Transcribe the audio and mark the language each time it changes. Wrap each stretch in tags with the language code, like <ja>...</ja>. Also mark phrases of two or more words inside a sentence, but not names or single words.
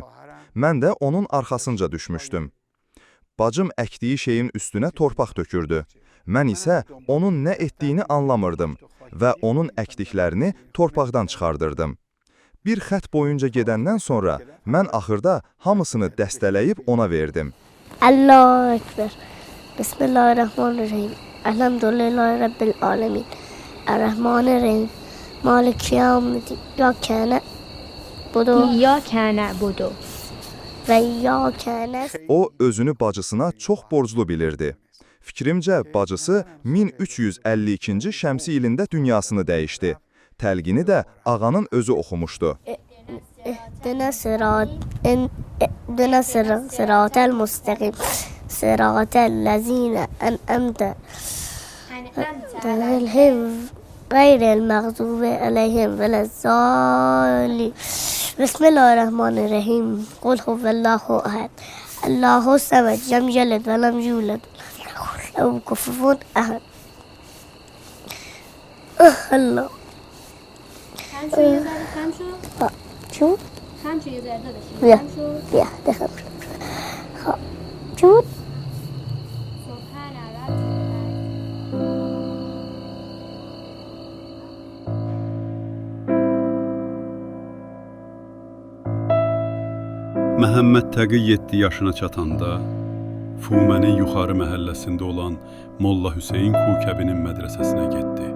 <az>Mən də onun arxasınca düşmüşdüm. Bacım əkdiyi şeyin üstünə torpaq tökürdü. Mən isə onun nə etdiyini anlamırdım və onun əkdiklərini torpaqdan çıxardırdım. Bir xət boyunca gedəndən sonra mən axırda hamısını dəstələyib ona verdim.</az> <ar>الله أكبر. بسم الله الرحمن الرحيم. الحمد لله رب العالمين. الرحمن الرحيم. مالك يوم الدين. إياك نعبد إياك نعبد وإياك نستعين.</ar> <az>O, özünü bacısına çox borclu bilirdi. Fikrimcə, bacısı 1352-ci şəmsi ilində dünyasını dəyişdi. Təlqini də ağanın özü oxumuşdu.</az> <ar>اهدنا الصراط المستقيم صراط الذين أنعمت عليهم غير المغضوب عليهم ولا الضالين بسم الله الرحمن الرحيم قل هو الله أحد الله الصمد لم يلد ولم يولد له كفوا أحد الله شو بیا دخم خب جود</ar> <az>Məhəmməd Təqi 7 yaşına çatanda, Fumənin yuxarı məhəlləsində olan Molla Hüseyn Kukəbinin mədrəsəsinə getdi.</az>